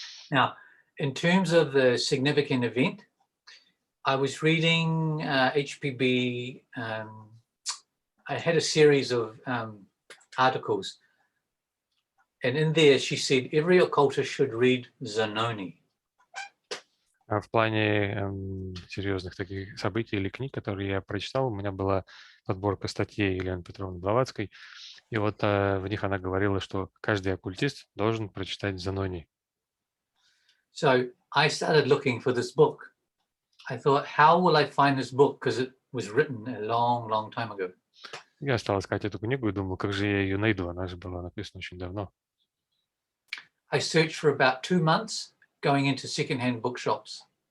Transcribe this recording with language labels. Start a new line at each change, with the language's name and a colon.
English: Now, in terms of the significant event, I was reading HPB. I had a series of articles, and in there she said every occultist should read Zanoni.
Russian: А в плане серьезных таких событий или книг, которые я прочитал, у меня была подборка статей Елены Петровны Блаватской, и вот в них она говорила, что каждый оккультист должен прочитать Занони.
English: So I started looking for this book. I thought, how will I find this book? Because it was written a long, long time ago.
Russian: Я стал искать эту книгу и думал, как же я ее найду, она же была написана очень давно.
English: I searched for about 2 months, going into second-hand bookshops.